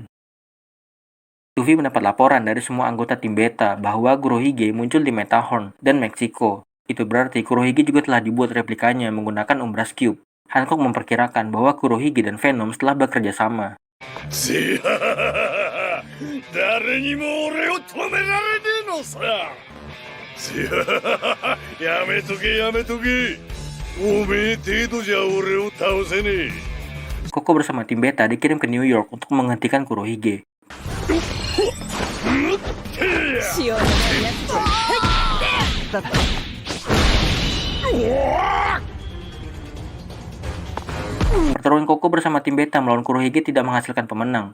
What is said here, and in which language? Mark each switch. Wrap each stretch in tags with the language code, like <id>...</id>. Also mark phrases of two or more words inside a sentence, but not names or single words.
<id>Luffy mendapat laporan dari semua anggota tim Beta bahwa Kurohige muncul di Metahorn dan Mexico. Itu berarti Kurohige juga telah dibuat replikanya menggunakan Umbras Cube. Hancock memperkirakan bahwa Kurohige dan Venom telah bekerja sama.</id> <ja>誰にも俺を止められねえのさ。やめとけやめとけ。おめえ程度じゃ俺を倒せねえ。</ja> <id>Koko bersama tim Beta dikirim ke New York untuk menghentikan Kurohige. Pertarungan Koko bersama tim Beta melawan Kurohige tidak menghasilkan pemenang.</id>